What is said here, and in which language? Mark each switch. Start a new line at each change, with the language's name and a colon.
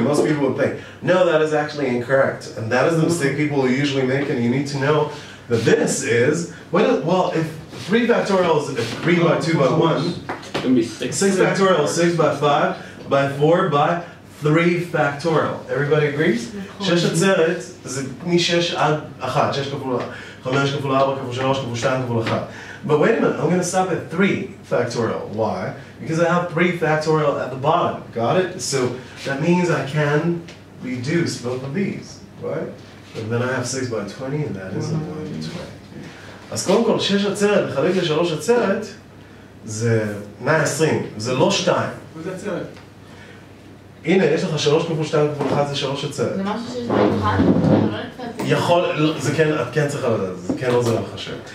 English: Most people would think. No, that is actually incorrect. And that is the mistake people usually make, and you need to know that this is, well, if 3 factorial is 3 by 2 by 1, 6 factorial is 6 by 5, by 4 by 3 factorial. Everybody agrees?
Hebrew: 6 עצרת זה מ-6 עד 1. 6 כפול 5 כפול 4 כפול 3 כפול 2 כפול 1.
English: But wait a minute, I'm going to stop at 3 factorial. Why? Because I have 3 factorial at the bottom. Got it? So that means I can reduce both of these, right? And then I have 6 by 20, and that is a 1 by 20.
Hebrew: אז קודם כל, 6 עצרת לחלק ל-3 עצרת זה 120, זה לא 2. וזה עצרת. הנה, יש לך 3 כפול 2 כפול 1 זה 3 עצרת. זה משהו שיש במיוחד? יכול, זה כן, את כן צריכה לדעת, זה כן עוזר לחשב.